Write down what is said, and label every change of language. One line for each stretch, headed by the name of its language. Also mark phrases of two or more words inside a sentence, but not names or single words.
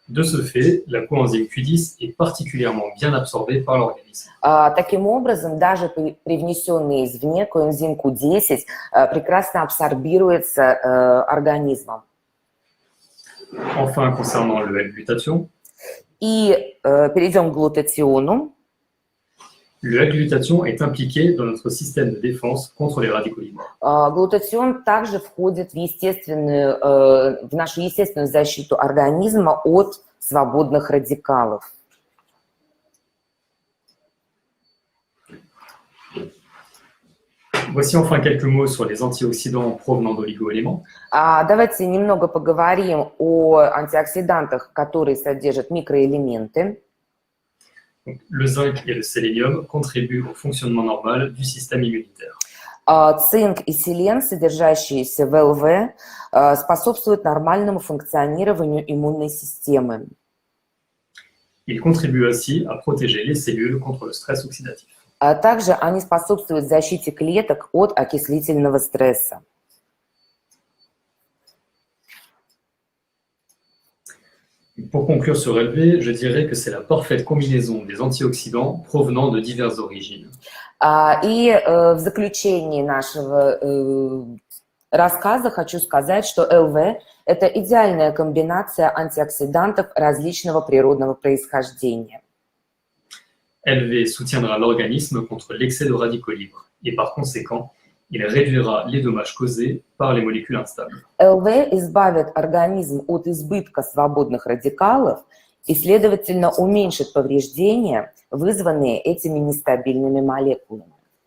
French: De ce fait, la coenzyme Q10 est particulièrement bien absorbée par l'organisme.
Russian: Таким образом, даже привнесенный извне коэнзим Q10 прекрасно абсорбируется организмом.
French: Enfin, concernant le L-glutathion,
Russian: И перейдем к глутатиону.
French: le L-glutathion est impliqué dans notre système de défense contre les radicaux libres.
Russian: Глутатион также входит в нашу естественную защиту организма от свободных радикалов.
French: Voici enfin quelques mots sur les antioxydants provenant d'oligo-éléments.
Russian: Давайте немного поговорим о антиоксидантах, которые содержат микроэлементы.
French: Donc, le zinc et le sélénium contribuent au fonctionnement normal du système immunitaire.
Russian: Цинк и селен, содержащиеся в ЛВ, способствуют нормальному функционированию иммунной системы.
French: Ils contribuent ainsi à protéger les cellules contre le stress oxydatif.
Russian: Также они способствуют защите клеток от окислительного стресса.
French: Pour conclure sur LV, je dirais que c'est la parfaite combinaison des antioxydants provenant de diverses origines.
Russian: И в заключении нашего рассказа хочу сказать, что ЛВ – это идеальная комбинация антиоксидантов различного природного происхождения.
French: LV soutiendra l'organisme contre l'excès de radicaux libres et par conséquent, il réduira les dommages causés par les molécules instables.
Russian: ЛВ избавит организм от избытка свободных радикалов и, следовательно, уменьшит повреждения, вызванные этими нестабильными молекулами.